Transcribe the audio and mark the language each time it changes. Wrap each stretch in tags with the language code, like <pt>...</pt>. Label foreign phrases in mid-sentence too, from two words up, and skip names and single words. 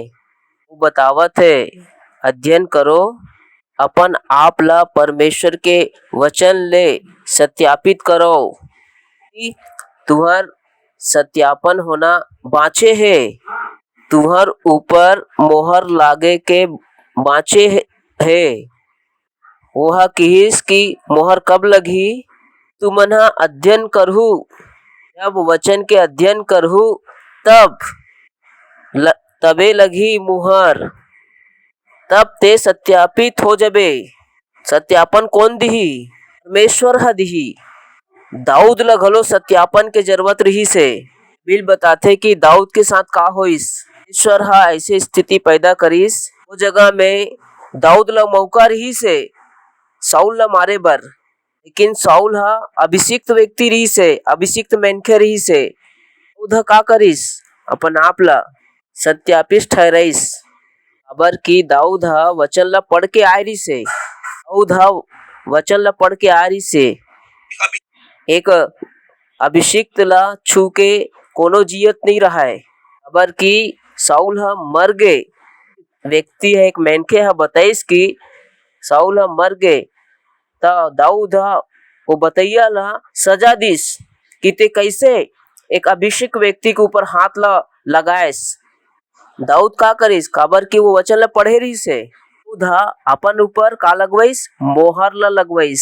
<hne>वो बतावत है अध्ययन करो, अपन आप ला परमेश्वर के वचन ले सत्यापित करो कि तुहर सत्यापन होना बाँचे है, तुहर ऊपर मोहर लागे के बाँचे है। वह किहिस कि मोहर कब लगी? तुमन हा अध्ययन करहु, जब वचन के अध्ययन करहु तबे लगी मुहर, तब ते सत्यापित हो जबे। सत्यापन कौन दिही? परमेश्वर हा दिही। दाऊद ला घलो सत्यापन के जरूरत रही से। बिल बताथे कि दाऊद के साथ का होइस, ईश्वर हा ऐसे स्थिति पैदा करिस, वो जगह में दाऊद ला मौका रही से साउल ला मारे बर, लेकिन साउल हा अभिषिक्त व्यक्ति रही से, अभिषिक्त मेनखे रही से। दाऊद का करिस? अपन आप ला सत्यापित ठहराइस, अबर की दाऊद हा वचन ला पढ़ के आय रही से, दाऊद हा वचन ला पढ़ के आ रही से। एक अभिषिक्त ला छू के कोनो जियत नहीं रहा है, अबर की साउल हा मर गए। व्यक्ति है एक मेनखे हा बताइस कि साउल ह मर गए ता दाऊद ह वो बतैया ला सजा दिस कि ते कैसे एक अभिषेक व्यक्ति के ऊपर हाथ ला लगाएस। दाऊद का करिस काबर की वो वचन ला पढ़े रही से दाऊद ह अपन ऊपर का लगवाइस मोहर ला लगवाइस।</hne>